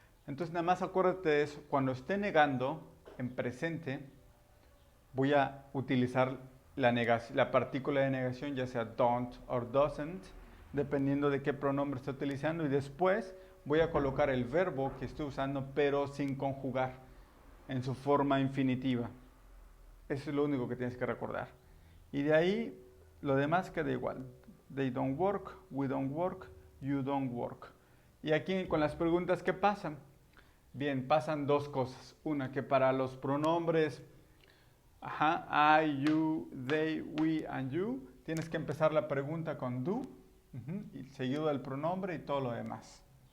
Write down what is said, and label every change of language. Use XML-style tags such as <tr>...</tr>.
<es>Entonces nada más acuérdate de eso. Cuando esté negando en presente, voy a utilizar la partícula de negación, ya sea don't or doesn't, dependiendo de qué pronombre esté utilizando, y después voy a colocar el verbo que estoy usando, pero sin conjugar, en su forma infinitiva. Eso es lo único que tienes que recordar. Y de ahí, lo demás queda igual.</es> <en>They don't work, we don't work, you don't work.</en> <es>Y aquí con las preguntas, ¿qué pasan? Bien, pasan dos cosas. Una, que para los pronombres</es> <en>I, you, they, we and you,</en> <es>tienes que empezar la pregunta con do, y seguido del pronombre y todo lo demás.</es>